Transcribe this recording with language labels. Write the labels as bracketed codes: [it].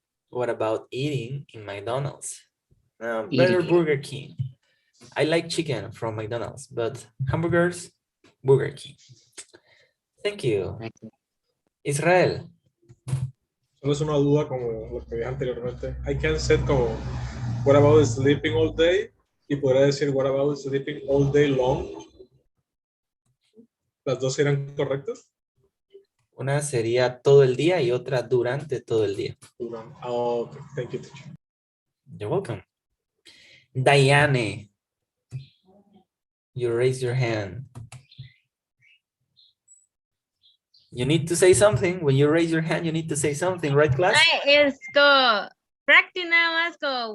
[en] What about eating in McDonald's? Better Burger King. I like chicken from McDonald's, but hamburgers, Burger King. Thank you. Israel. [es] Solo es una duda como lo que dije anteriormente. [en] I can set [es] como [en] what about sleeping all day [es] y podría decir [en] what about sleeping all day long. [es] ¿Las dos serán correctas? Una sería todo el día y otra durante todo el día. [en] Oh, okay. Thank you, teacher. You're welcome. Diane, you raise your hand. You need to say something. When you raise your hand, you need to say something, right, class? [es] Es [en] go practice [es] nada más. [en] Go.